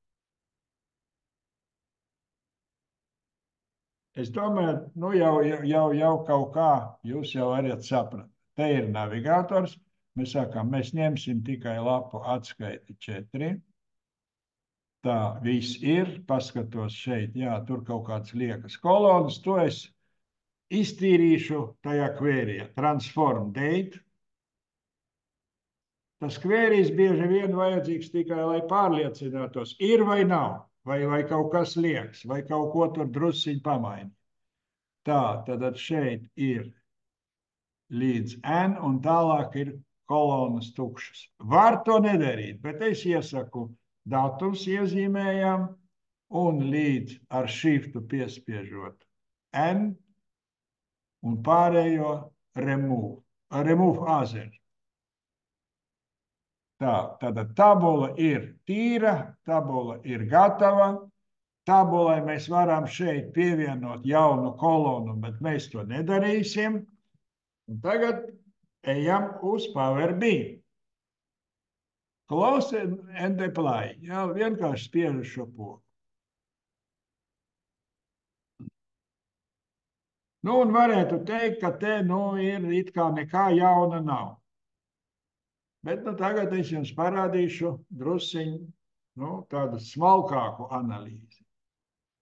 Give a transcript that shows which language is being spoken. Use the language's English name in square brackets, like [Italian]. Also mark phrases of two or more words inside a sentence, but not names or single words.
[Latvian] Es domāju, jau kaut kā jūs jau varat saprast. Te ir navigators. Mēs sakām, mēs ņemsim tikai lapu atskaiti 4. Tā viss ir, paskatos šeit, jā, tur kaut kāds liekas kolonas, to es iztīrīšu tajā query'ā, [English] transform date. [Latvian] Tas query's bieži vien vajadzīgs tikai, lai pārliecinātos, ir vai nav, vai kaut kas liekas, vai kaut ko tur drusciņ pamaini. Tā, tad šeit ir līdz N un tālāk ir kolonas tukšas. Var to nedarīt, bet es iesaku datums iezīmējam un līdz ar shiftu piespiežot N un pārējo [English] remove other. [Latvian] Tā, tad tabula ir tīra, tabula ir gatava. Tabulai mēs varam šeit pievienot jaunu kolonu, bet mēs to nedarīsim. Un tagad ejam uz Power BI. [English] Close and apply. [Latvian] Jā, vienkārši spiežu šo pogu. Un varētu teikt, ka te ir it kā nekā jauna nav. Bet tagad es jums parādīšu drusciņu tādu smalkāku analīzi.